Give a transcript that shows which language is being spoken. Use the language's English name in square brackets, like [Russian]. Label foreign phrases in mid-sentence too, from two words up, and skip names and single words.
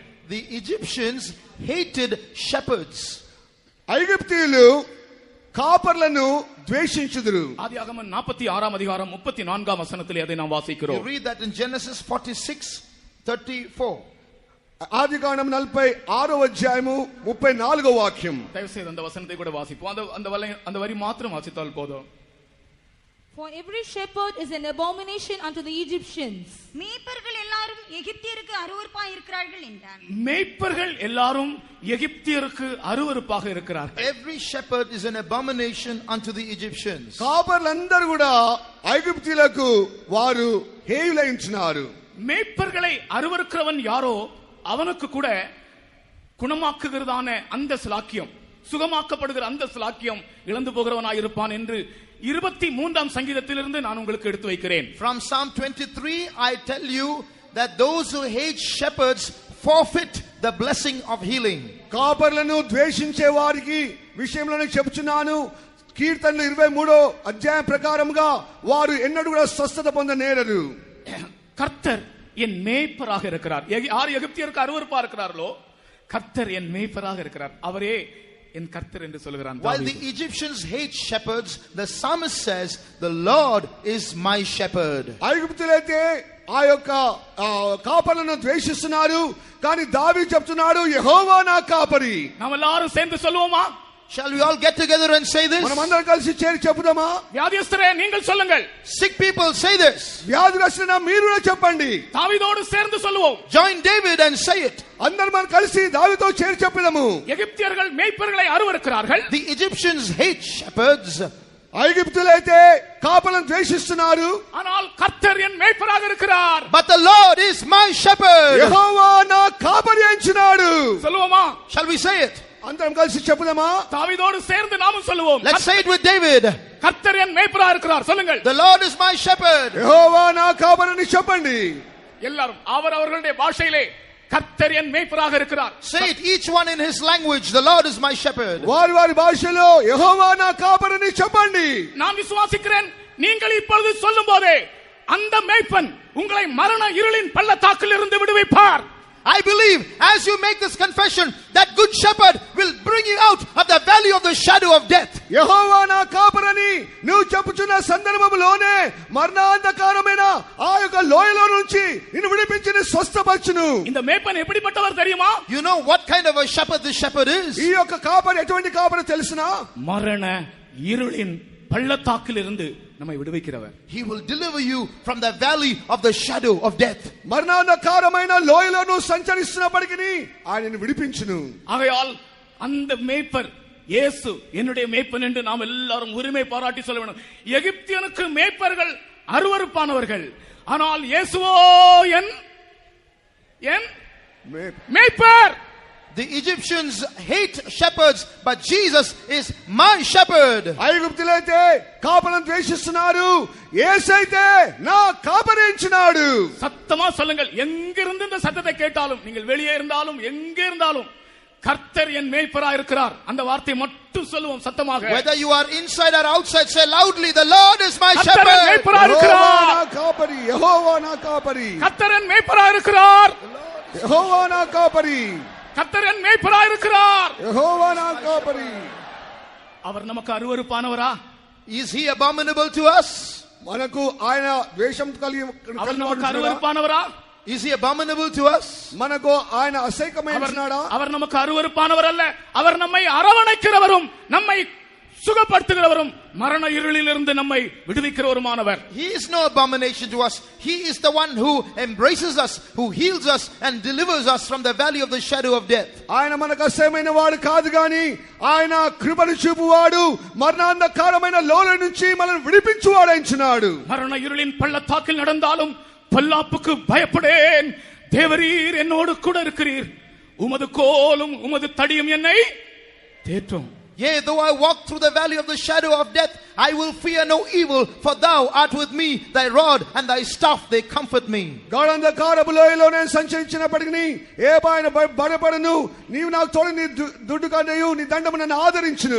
[English] The Egyptians hated shepherds. [Telugu] ఐగుప్తీయులు కాపర్లను ద్వేషించుదురు. [Tamil] ஆதியாகமம் 46ஆம் அதிகாரம் 34ஆம் வசனத்திலே அதை நாம் [English] You [Tamil] வாசிக்கிறோம். [English] read that in Genesis 46:34. [Telugu] ఆదికాండం 46వ అధ్యాయము 34వ వాక్యం. [Tamil] தயவு செய்து அந்த வசனத்தை கூட வாசிப்போம். அந்த வரி மாத்திரம் வாசித்தால் போதும். [English] For every shepherd is an abomination unto the Egyptians. [Tamil] மேய்ப்பர்கள் எல்லாரும் எகிப்தியருக்கு அருவருப்பாய் இருக்கிறார்கள் என்றார். மேய்ப்பர்கள் எல்லாரும் எகிப்தியருக்கு அருவருப்பாக இருக்கிறார்கள். [English] Every shepherd is an abomination unto the Egyptians. [Telugu] కాపర్లందరూ కూడా ఐగుప్తీయులకు వారు హేయులైంచున్నారు. [Tamil] மேய்ப்பர்களை அருவருக்கிறவன் யாரோ அவனுக்கு கூட குணமாக்குகிறதான அந்த சிலாக்கியம், சுகமாக்கப்படுகிற அந்த சிலாக்கியம் இழந்து போகிறவனாய் இருப்பான் என்று 23ஆம் சங்கீதத்திலிருந்து நான் உங்களுக்கு எடுத்து வைக்கிறேன். [English] From Psalm 23 I tell you that those who hate shepherds forfeit the blessing of healing. [Telugu] కాపర్లను ద్వేషించే వారికి విషయంలోనే చెప్తున్నాను. కీర్తనలు 23వ అధ్యాయం ప్రకారముగా వారు ఎన్నడూ కూడా స్వస్థత పొందనేరరు. [Tamil] கர்த்தர் என் மேய்ப்பராக இருக்கிறார். யார் எகிப்தியருக்கு அருவருப்பா இருக்கிறார்களோ கர்த்தர் என் மேய்ப்பராக இருக்கிறார், அவரே என் கர்த்தர் என்று சொல்கிறான். [English] While the Egyptians hate shepherds, the psalmist says, the Lord is my shepherd. [Telugu] ఐగుప్తులైతే ఆ యొక్క కాపర్లను ద్వేషిస్తున్నారు, కానీ దావీదు చెప్తున్నాడు, యెహోవా నా కాపరి. [Tamil] நாம் எல்லாரும் சேர்ந்து சொல்லுவோமா? [English] Shall we all get together and say this? [Telugu] మనమందరం కలిసి చేరి చెప్పుదామా? [Tamil] வியாதியஸ்தரே நீங்கள் சொல்லுங்கள். [English] Sick people, say this. [Telugu] వ్యాధిగ్రస్తులైన మీరు చెప్పండి. [Tamil] தாவீதோடு சேர்ந்து சொல்லுவோம். [English] Join David and say it. [Telugu] అందరం మనం కలిసి దావీదుతో చేరి చెప్పుదాము. [Tamil] எகிப்தியர்கள் மேய்ப்பர்களை அருவருக்கிறார்கள். [English] The Egyptians hate shepherds. [Telugu] ఐగుప్తులైతే కాపలను ద్వేషిస్తున్నారు. [Tamil] ஆனால் கர்த்தர் என் மேய்ப்பராக இருக்கிறார். [English] But the Lord is my shepherd. [Telugu] యెహోవా నా కాపరి అయినాడు. [Tamil] சொல்லுவோமா? [English] Shall we say it? [Telugu] అందరం కలిసి చెప్పుదామా? [Tamil] தாவீதோடு சேர்ந்து நாமும் சொல்லுவோம். [English] Let's say it with David. [Tamil] கர்த்தர் என் மேய்ப்பராக இருக்கிறார். சொல்லுங்கள். [English] The Lord is my shepherd. [Telugu] యెహోవా నా కాపరిని చెప్పండి. [Tamil] எல்லாரும் அவரவர்களுடைய பாஷையிலே கர்த்தர் என் மேய்ப்பராக இருக்கிறார். [English] Say it each one in his language. The Lord is my shepherd. [Telugu] వారి వారి భాషలో యెహోవా నా కాపరిని చెప్పండి. [Tamil] நான் விசுவாசிக்கிறேன். நீங்கள் இப்பொழுது சொல்லும்போதே அந்த மேய்ப்பன் உங்களை மரண இருளின் பள்ளத்தாக்கில் இருந்து விடுவிப்பார். [English] I believe as you make this confession that good shepherd will bring you out of the valley of the shadow of death. [Telugu] యెహోవా నా కాపరని నువ్వు చెప్పుచున్న సందర్భంలోనే మరణాంధకారమైన ఆ యొక్క లోయలో నుంచి నిన్ను విడిపించి స్వస్థపరచును. [Tamil] இந்த மேய்ப்பன் எப்படிப்பட்டவர் தெரியுமா? [English] You know what kind of a shepherd this shepherd is? [Telugu] ఈ యొక్క కాపరి ఎటువంటి కాపరి తెలుసునా? [Tamil] மரண இருளின் பள்ளத்தாக்கில் இருந்து நம்மை விடுவிக்கிறவர். [English] He will deliver you from the valley of the shadow of death. [Telugu] మరణాంధకారమైన లోయలో నువ్వు సంచరిస్తున్నప్పటికీ ఆయనను విడిపించును. [Tamil] ஆகையால் அந்த மேய்ப்பர் இயேசு என்னுடைய மேய்ப்பன் என்று நாம் எல்லாரும் உரிமை பாராட்டி சொல்ல வேண்டும். எகிப்தியனுக்கு மேய்ப்பர்கள் அருவருப்பானவர்கள், ஆனால் இயேசுவோ என் மேய்ப்பர். [English] The Egyptians hate shepherds, but Jesus is my shepherd. [Telugu] ఐగుప్తులైతే కాపలను ద్వేషిస్తున్నారు, యేసైతే నా కాపరి అయినాడు. [Tamil] சத்தமா சொல்லுங்கள். எங்கிருந்து இந்த சத்தத்தை கேட்டாலும், நீங்கள் வெளியே இருந்தாலும் எங்கே இருந்தாலும் கர்த்தர் என் மேய்ப்பராக இருக்கிறார். அந்த வார்த்தை மட்டும் சொல்லுவோம் சத்தமாக. [English] Whether you are inside or outside, say loudly, the Lord is my shepherd. [Tamil] கர்த்தர் என் மேய்ப்பராக இருக்கிறார். [Telugu] నా కాపరి, యెహోవా నా కాపరి. [Tamil] கர்த்தர் என் மேய்ப்பராக இருக்கிறார். [Telugu] యెహోవా నా కాపరి. [Tamil] கர்த்தர் என் மேய்ப்பராக இருக்கிறார். [Telugu] యెహోవా నా కాపరి. [Tamil] அவர் நமக்கு அருவருப்பானவரா? [English] Is he abominable to us? [Telugu] మనకు ఆయన ద్వేషం కలిగి [Tamil] அவர் நமக்கு அருவருப்பானவரா? [English] Is he abominable to us? [Telugu] మనకు ఆయన అసహ్యమైనడా? [Tamil] அவர் நமக்கு அருவருப்பானவர் அல்ல. அவர் நம்மை அரவணைக்கிறவரும் நம்மை சுகப்படுத்துகிறவரும் மரண இருளிலிருந்து நம்மை விடுவிக்கிறவருமானவர். [English] He is no abomination to us. He is the one who embraces us, who heals us and delivers us from the valley of the shadow of death. [Telugu] ఆయన మనకు అసహ్యమైన వాడు కాదు గాని ఆయన కృపను చూపువాడు, మరణాంధకారమైన లోయ నుంచి మనల్ని విడిపించువాడు అయినాడు. [Tamil] மரண இருளின் பள்ளத்தாக்கில் நடந்தாலும் பொல்லாப்புக்கு பயப்படேன், தேவரீர் என்னோடு கூட இருக்கிறீர், உமது கோலும் உமது தடியும் என்னை தேற்றும். [English] Yea, though I walk through the valley of the shadow of death, I will fear no evil, for thou art with me, thy rod and thy staff, they comfort me. [Telugu] గాఢంధకారపు లోయలో నేను సంచరించినప్పటికీ ఏ భయపడను, నీవు నాకు తోడు, నీ దుడ్డు కన్నయు నీ దండము నన్ను ఆదరించును.